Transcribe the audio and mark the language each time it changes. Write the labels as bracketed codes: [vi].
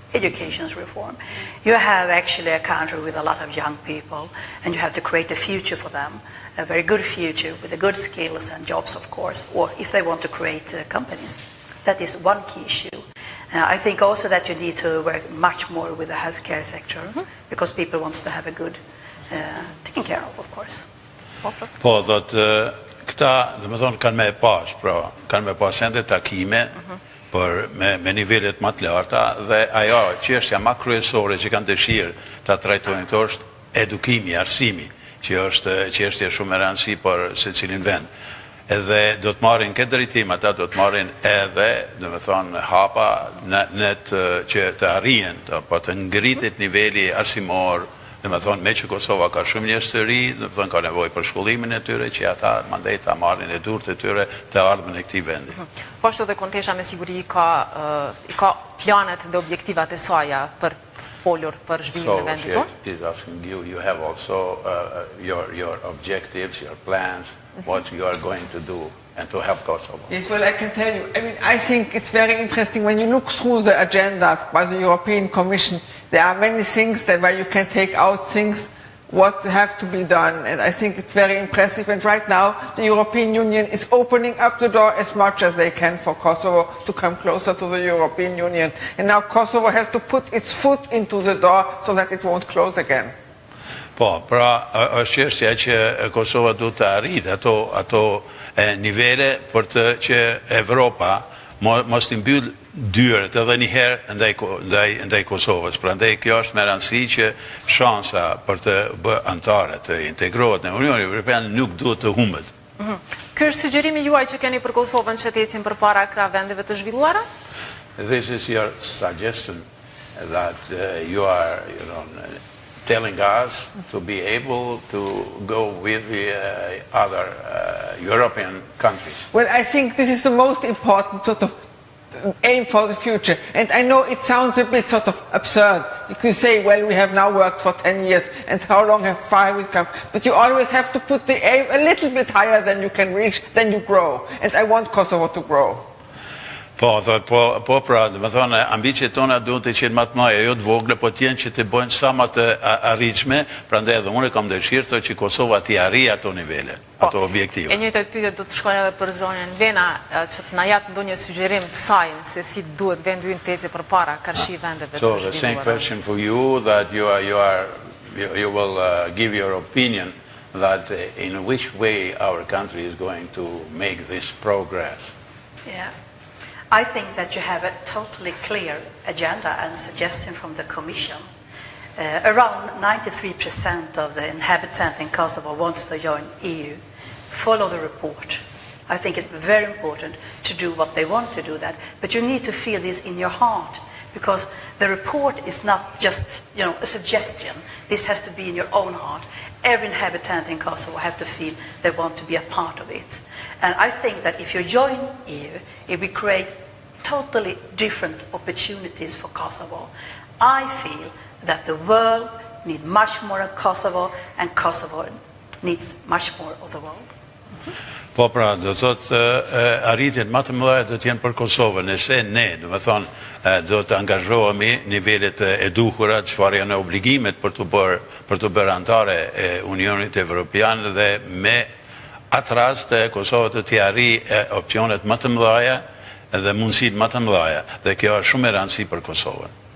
[en] Education's reform. You have actually a country with a lot of young people, and you have to create a future for them, a very good future with the good skills and jobs, of course, or if they want to create companies. That is one key issue. I think also that you need to work much more with the healthcare sector, because people want to have a good taken care of course. [sq] Po, këta, dhe më thonë, kanë me pas ende takime, për me nivellet më të larta, dhe ajo çështja më kryesore që kanë dëshirë ta trajtojnë këto është edukimi, arsimi, që është çështje shumë e rëndësishme për secilin vend. Edhe do të marrin këtë drejtim, ata do të marrin edhe, domethënë, hapa në që të arrihen, po të ngritet niveli arsimor. Domethënë, me që Kosova ka shumë njerëz të ri, domethënë ka nevojë për shkollimin e tyre, që ata mandej ta marrin e durt e tyre të ardhmen e këtij vendi. Po ashtu dhe Kontesha me siguri ka planet dhe objektivat e saja për të folur për zhvillimin e vendit tonë. [en] So she is asking you, you have also your objectives, your plans, what you are going to do and to help Kosovo. Yes, well, I can tell you. I mean, I think it's very interesting when you look through the agenda by the European Commission. There are many things where you can take out things what have to be done, and I think it's very impressive. And right now, the European Union is opening up the door as much as they can for Kosovo to come closer to the European Union. And now Kosovo has to put its foot into the door so that it won't close again. [sq] Po, pra është çështja që Kosova duhet të arrijë ato nivele për të që Evropa mos t'i mbyll dyert edhe një herë ndaj Kosovës. Prandaj kjo është me rëndësi që shansa për të bërë anëtare të integrohet në Unionin Evropian nuk duhet të humbet. Ky është sugjerimi juaj që keni për Kosovën që të ecin përpara këtyre vendeve të zhvilluara? [en] This is your suggestion that you are, telling us to be able to go with the other European countries. Well, I think this is the most important sort of aim for the future. And I know it sounds a bit sort of absurd. You say, well, we have now worked for 10 years, and how far have we come? But you always have to put the aim a little bit higher than you can reach, then you grow. And I want Kosovo to grow. [sq] Po, pra, dhe me thonë, ambicjet tona duhet të qenë më të mëdha, jo të vogla, po të jenë që të bëjnë sa më të arritshme, prandaj edhe unë kam dëshirë që Kosova t'i arrijë ato nivele, ato objektive. E njëjta pyetje do të shkojnë edhe për zonën Vena, që të na jap ndonjë sugjerim të saj se si duhet vendi ynë të ecë përpara karshi vendeve të [en] So the same question for you, that you will give your opinion that in which way our country is going to make this progress. Yeah. I think that you have a totally clear agenda and suggestion from the Commission. Around 93% of the inhabitants in Kosovo wants to join EU. Follow the report. I think it's very important to do what they want to do that, but you need to feel this in your heart, because the report is not just, a suggestion. This has to be in your own heart. Every inhabitant in Kosovo have to feel they want to be a part of it. And I think that if you join EU, it will create totally different opportunities for Kosovo. I feel that the world needs much more of Kosovo, and Kosovo needs much more of the world. [sq] Po pra, do thot arritjet më të mëdha do të jenë për Kosovën, nëse ne, do të thonë, do të angazhohemi nivelet e duhura, çfarë janë obligimet për të bërë antare e Unionit Evropian, dhe me atë rast Kosova të t'i arrijë opsionet më të mëdha dhe mundësitë më të mëdha, dhe kjo është shumë e rëndësishme për Kosovën.